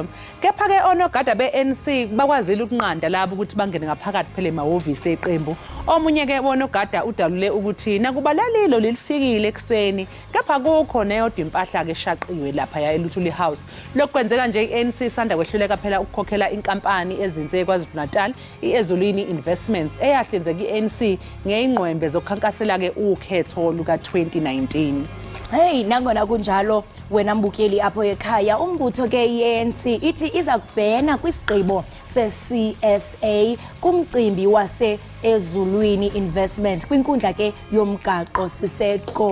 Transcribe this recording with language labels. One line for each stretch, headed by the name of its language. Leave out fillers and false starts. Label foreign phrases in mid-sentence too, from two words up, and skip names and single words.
Zulu: Kepha ke onogada be-ANC bakwazile ukunqanda labo ukuthi bangene ngaphakathi phela emahhovisi eqembu. Omunye ke onogada udalule ukuthi nakubalalilo lilifikile ekseni, kepha kukho neyodwa impahla ke eshaqiwe lapha ya eLutuliHouse. Lokwenzeka nje i-ANC sanda kwehluleka phela ukukhokhela inkampani ezinze KwaZulu-Natal i-Ezulwini Investments eyahlinzeka i-ANC ngeyingqwembe zokukhankasela ke ukhetho luka 2019.
Xhosa: Hey, nangona kunjalo wena mbukeli apho ekhaya, umbutho ke i-ANC ithi iza kubhena kwisigqibo se-CSA kumcimbi wase Ezulwini Investment kwinkundla ke yomgaqo siseko.